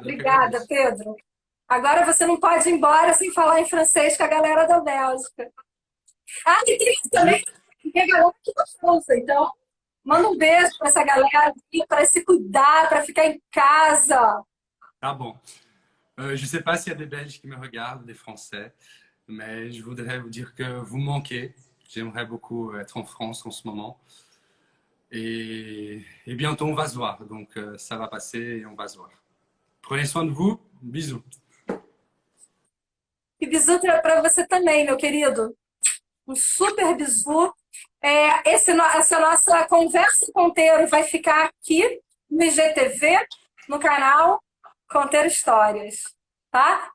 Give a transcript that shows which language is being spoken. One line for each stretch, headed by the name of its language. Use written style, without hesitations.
Portuguese: Obrigada, Pedro. Agora você não pode ir embora sem falar em francês com a galera da Bélgica. E tem também a galera aqui da França, então manda um beijo para essa galera para se cuidar, para ficar em casa.
French: Tá bon. Je ne sais pas s'il y a des Belges qui me regardent, des Français, mais je voudrais vous dire que vous manquez. J'aimerais beaucoup être en France en ce moment. Et bientôt, on va se voir. Donc, ça va passer et on va se voir. Prenez soin de vous. Bisous.
Portuguese: E bisu para você também, meu querido. Um super bisu. Essa nossa conversa Conteiro vai ficar aqui no IGTV, no canal Conteiro Histórias. Tá?